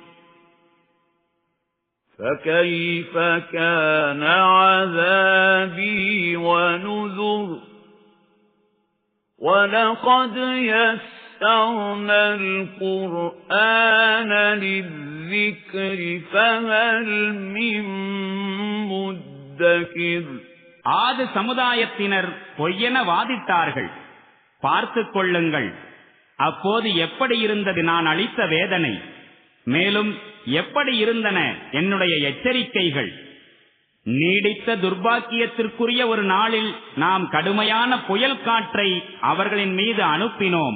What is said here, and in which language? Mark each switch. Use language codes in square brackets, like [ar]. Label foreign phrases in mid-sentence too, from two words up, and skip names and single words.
[ar] فكيف كان عذابي ونذر ولقد يسرنا القرآن للذكر فهل من مدكر [ta] ஆது சமுதாயத்தினர் பொய்யென வாதிட்டார்கள். பார்த்துக் கொள்ளுங்கள், அப்போது எப்படி இருந்தது நான் அளித்த வேதனை, மேலும் எப்படி இருந்தன என்னுடைய எச்சரிக்கைகள். நீடித்த துர்பாக்கியத்திற்குரிய ஒரு நாளில் நாம் கடுமையான புயல் காற்றை அவர்களின் மீது அனுப்பினோம்.